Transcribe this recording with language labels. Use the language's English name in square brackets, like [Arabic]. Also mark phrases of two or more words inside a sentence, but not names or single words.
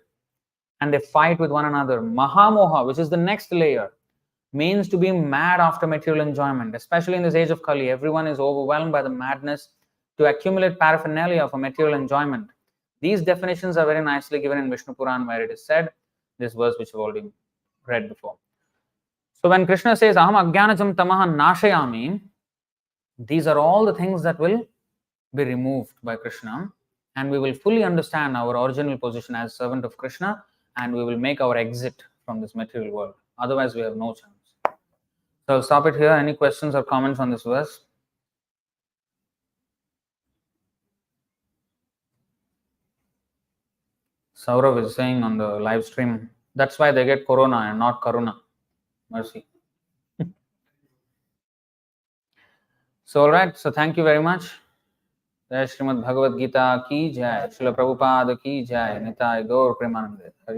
[English] And they fight with one another. Mahamoha, which is the next layer, means to be mad after material enjoyment. Especially in this age of Kali, everyone is overwhelmed by the madness to accumulate paraphernalia for material enjoyment. These definitions are very nicely given in Vishnu Puran, where it is said, this verse which we've already read before. So when Kṛṣṇa says, [Sanskrit] अहम् अज्ञानजं तमः नाशयाम्य, [English] these are all the things that will be removed by Kṛṣṇa, and we will fully understand our original position as servant of Kṛṣṇa, and we will make our exit from this material world. Otherwise, we have no chance. So I'll stop it here. Any questions or comments on this verse? Saurav is saying on the live stream, that's why they get corona and not karuna. Mercy. So, all right. So, thank you very much. [Hindi] जय श्रीमद् भगवद्गीता की जय। श्रील प्रभुपाद की जय. [Bangla] নিতাই গৌর প্রেমানন্দে.